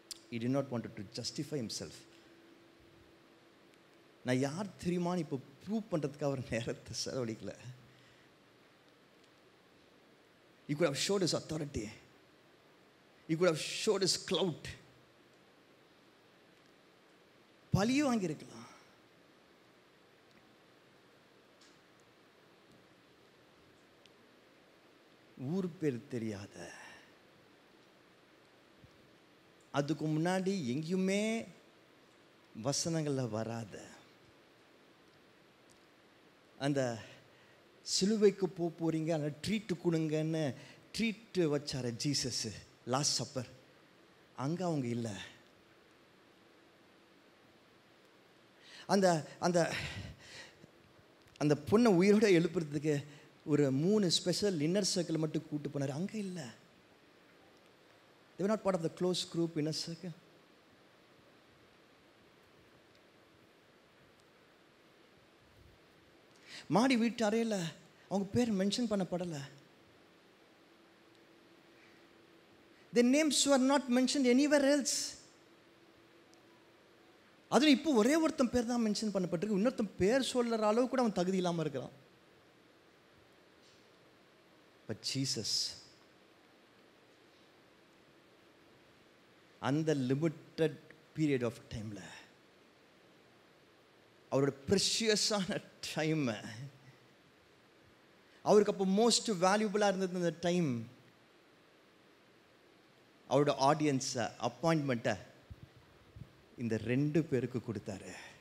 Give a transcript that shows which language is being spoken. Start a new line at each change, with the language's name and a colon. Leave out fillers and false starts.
English: He did not want to justify himself.
Tamil: நான் யார் தெரியுமான்னு இப்போ ப்ரூவ் பண்ணுறதுக்கு அவர் நேரத்தை செலவழிக்கல.
English: He could have showed his authority. He could have showed his clout.
Tamil: பழிய வாங்கியிருக்கலாம். ஊர் பேர் தெரியாத, அதுக்கு முன்னாடி எங்கேயுமே வசனங்களில் வராத, அந்த சிலுவைக்கு போகிறீங்க, அந்த ட்ரீட்டு கொடுங்கன்னு ட்ரீட்டு வச்சார ஜீசஸ் லாஸ்ட் சப்பர், அங்கே அவங்க இல்லை. அந்த அந்த அந்த பொண்ணை உயிரோடு எழுப்புறதுக்கு ஒரு 3 ஸ்பெஷல் இன்னர் சர்க்கிள் மட்டும் கூப்பிட்டு போனார், அங்கே இல்லை.
English: they were not part of the close group inner circle.
Tamil: மாடி வீட்டு அறையில் அவங்க பேர் mention பண்ணப்படலை.
English: Their names were not mentioned anywhere else.
Tamil: அதுவும் இப்போ ஒரே ஒருத்தன் பேர் தான் மென்ஷன் பண்ணப்பட்டிருக்கு, இன்னொருத்தன் பேர் சொல்கிற அளவு கூட அவன் தகுதி இல்லாமல் இருக்கிறான். பட் ஜீசஸ் அந்த லிமிட்டட் பீரியட் ஆஃப் டைமில் அவரோட ப்ரெஷியஸான டைமை, அவருக்கு அப்போ மோஸ்ட் வேல்யூபிளாக இருந்தது அந்த டைம், அவரோட ஆடியன்ஸை, அப்பாயின்மெண்ட்டை இந்த 2 பேருக்கு கொடுத்தாரு.